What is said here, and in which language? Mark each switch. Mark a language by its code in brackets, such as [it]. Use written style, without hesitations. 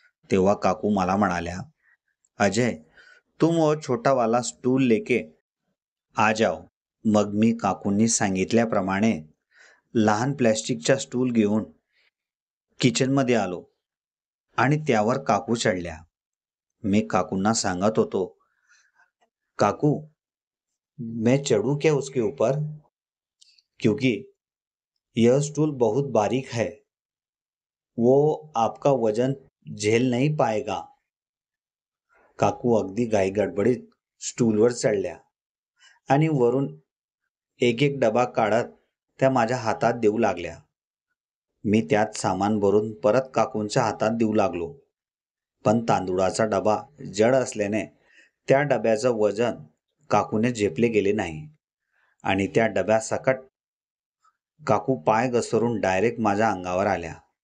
[mr] तेव्हा काकू मला म्हणाल्या, [hi] अजय, तुम वो छोटा वाला स्टूल लेके आ जाओ. [mr] मग मी काकूंनी सांगितल्याप्रमाणे लहान प्लॅस्टिकच्या स्टूल घेऊन किचनमध्ये आलो आणि त्यावर काकू चढल्या. मी काकूंना सांगत होतो, [hi] काकू, मैं चढ़ूं क्या उसके ऊपर, क्योंकि यह स्टूल बहुत बारीक है, वो आपका वजन झेल नहीं पाएगा. [mr] काकू अगदी घाई गडबडीत स्टूलवर चढल्या आणि वरून एक एक डबा काढत त्या माझ्या हातात देऊ लागल्या. मी त्यात सामान भरून परत काकूंच्या हातात देऊ लागलो. पण तांदूळाचा डबा जड असल्याने त्या डब्याचं वजन काकूने झेपले गेले नाही आणि त्या डब्यासकट काकू पाय घसरून डायरेक्ट माझ्या अंगावर आल्या.